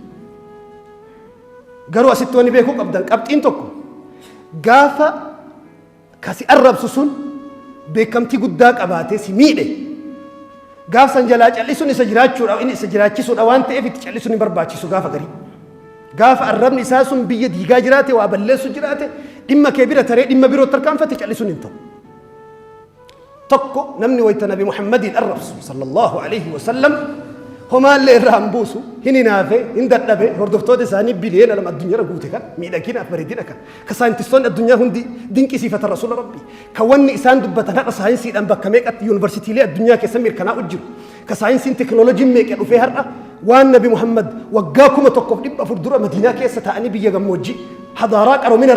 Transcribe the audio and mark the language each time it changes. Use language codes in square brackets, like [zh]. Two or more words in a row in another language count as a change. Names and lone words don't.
[om] garuu asitti wanni beekuu qabdan qabxiin tokko gaafa kasi arrabsu sun beekamtii guddaa qabaatee si miidhe gaaf san jalaa callisuun isa jiraachuudha inni isa jiraachisuudha waan ta'eef itti callisuun hin barbaachisu gaafa garii gaafa arrabni isaa sun biyya diigaa jiraate waa balleessu jiraate dhimma kee bira taree dhimma biroo tarkaanfate callisuun hin ta'u tokko namni wayta nabi muhammadin arrabsu [ar] صلى الله عليه وسلم [om] homaa illee irraa hin buusu hin hinaafe hin dadhabe hordoftoota isaanii biliyeena lama addunyaarra guute kan miidhaginaaf bareedina kan ka saayintistoonni addunyaa hundi dinqisiifatan rasuula rabbi ka wanni isaan dubbatan haqa saayinsiidhaan bakka meeqatti yuunivarsiitiilee addunyaa keessa mirkanaa jiru ka saayinsiin teknooloojiin meeqa dhufee har'a waan nabi muhammad waggaa 1400 dura madiinaa keessa taa'anii biyya gammoojjii hadaaraa qaroomina